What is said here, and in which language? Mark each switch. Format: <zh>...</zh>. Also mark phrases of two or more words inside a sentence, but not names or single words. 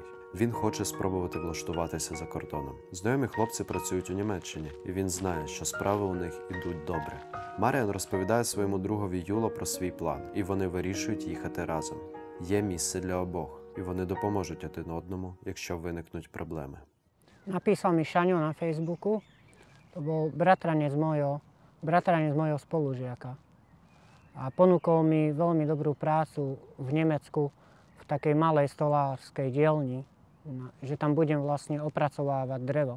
<uk>Він хоче спробувати влаштуватися за кордоном. Знайомі хлопці працюють у Німеччині, і він знає, що справи у них ідуть добре. Маріан розповідає своєму другові Юло про свій план, і вони вирішують їхати разом. Є місце для обох, і вони допоможуть один одному, якщо виникнуть проблеми.</uk> <sk>Napísal mi Šaňo na Facebooku, to bol bratranec mojho spolužiaka. A ponúkol mi veľmi dobrú prácu v Nemecku v takej malej stolárskej dielni, že tam budem vlastne opracovávať drevo.</sk>